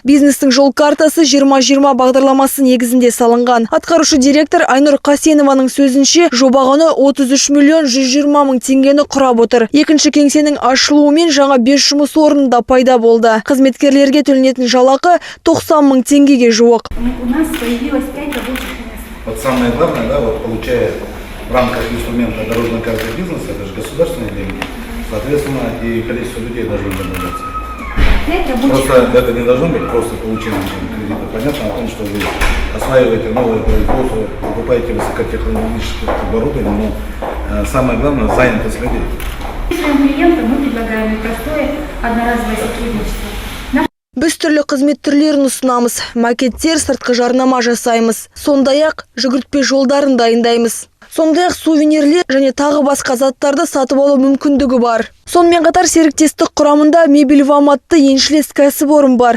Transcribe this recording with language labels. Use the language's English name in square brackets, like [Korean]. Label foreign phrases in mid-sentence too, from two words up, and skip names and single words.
[Kazakh] Бизнестің жол картасы 2020 бағдарламасы негізінде салынған. Атқарушы директор Айнұр Қасенованың сөзінше, жоба құны 33 миллион 120 мың теңгені құрап отыр. Екінші кеңсенің ашылуымен жаңа 5 жұмыс орны да пайда болды. Қызметкерлерге төленетін жалақы 90 мың теңгеге жуық. [Russian] У нас появилось 5 рабочих мест. Вот самое главное, да, вот получая в рамках инструмента дорожной карты бизнеса, это же государственные деньги, соответственно, и количество людей должно добавляться. Просто это не должно быть просто получение кредита. Понятно о том, что вы осваиваете новое производство, покупаете высокотехнологическое оборудование, но самое главное – занятость людей. Своим клиентам мы предлагаем простое одноразовое сотрудничество. [Kazakh] Біз түрлі қызмет түрлерін ұсынамыз, макеттер, сыртқы жарнама жасаймыз. Сондай-ақ жүгіртпе жолдарын дайындаймыз. Сондай-ақ сувенирлер және тағы басқа заттарды сатып алу мүмкіндігі бар. Сонымен қатар серіктестік құрамында Мебельвам атты еншілес кәсіпорын бар.